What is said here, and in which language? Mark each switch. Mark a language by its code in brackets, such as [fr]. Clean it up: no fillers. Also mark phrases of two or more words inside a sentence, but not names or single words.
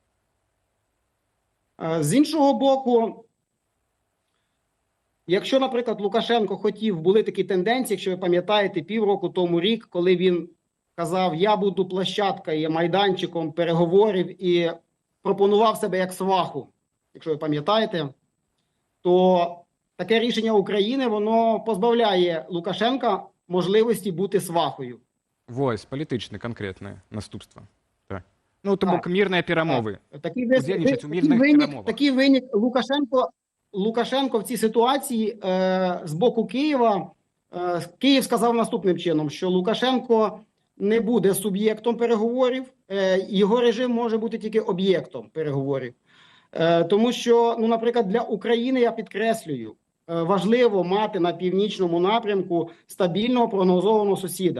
[uk] З іншого боку, якщо, наприклад, Лукашенко хотів, були такі тенденції, якщо ви пам'ятаєте, півроку тому, рік, коли він казав, я буду площадкою, майданчиком переговорів і пропонував себе як сваху, якщо ви пам'ятаєте, то таке рішення України, воно позбавляє Лукашенка можливості бути свахою. [be] Вось, палітычны канкрэтнае наступства. Так. Ну, то бок мірныя перамовы. Удзельнічаць у мірных перамовах. [uk] Такий винік Лукашенко в цій ситуації з боку Києва, Київ сказав наступним чином, що Лукашенко не буде суб'єктом переговорів, його режим може бути тільки об'єктом переговорів. Тому що, ну, наприклад, для України, я підкреслюю, важливо мати на північному напрямку стабільного прогнозованого сусіда.